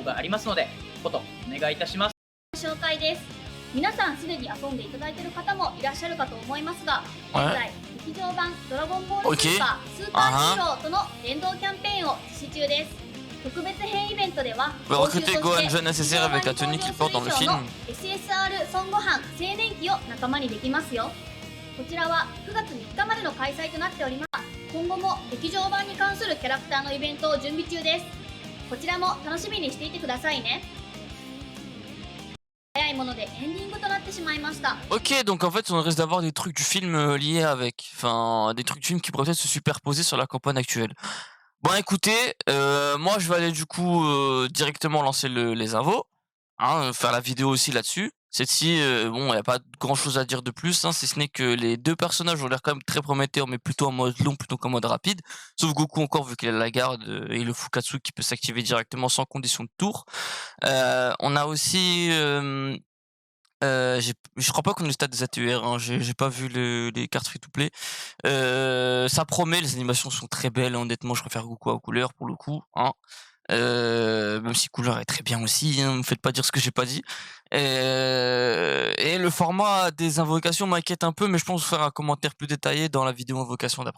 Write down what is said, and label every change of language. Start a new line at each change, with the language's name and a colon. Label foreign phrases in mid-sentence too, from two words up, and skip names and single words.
Japanese: がありますので、ことお願いいたします。紹介です。皆さんすでに遊んでいただいている方もいらっしゃるかと思いますが、現在劇場版ドラゴンボールスーパースーパーヒーローとの連動キャンペーンを実施中です。特別編イベントでは、
French: recruter Gohan jeune nécessaire avec la tenue qu'il porte dans le film.
Japanese: SSR 孫悟飯青年期を仲間にできますよ。こちらは9月3日までの開催となっております。今後も劇場版に関するキャラクターのイベントを準備中です。こちらも楽しみにしていてくださいね。早いものでエンディングとなってしまいました。
French: Ok, donc en fait on risque d'avoir des trucs du film liés avec, enfin des trucs du film qui pourraient peut-être se superposer sur la campagne actuelle. Bon écoutez, moi je vais aller du coup directement lancer les infos, hein, faire la vidéo aussi là-dessus. Cette-ci, bon, il y a pas grand-chose à dire de plus, hein, si ce n'est que les 2 personnages ont l'air quand même très prometteurs, mais plutôt en mode long plutôt qu'en mode rapide. Sauf Goku encore vu qu'il a la garde, et le Fukatsu qui peut s'activer directement sans condition de tour. On a aussi, je crois pas qu'on ait le stade des ATUR, hein, j'ai pas vu les cartes free to play. Ça promet, les animations sont très belles, honnêtement, je préfère Goku à Couleur pour le coup, hein. Même si Couleur est très bien aussi, hein, me faites pas dire ce que j'ai pas dit. Et le format des invocations m'inquiète un peu, mais je pense vous faire un commentaire plus détaillé dans la vidéo invocation d'après.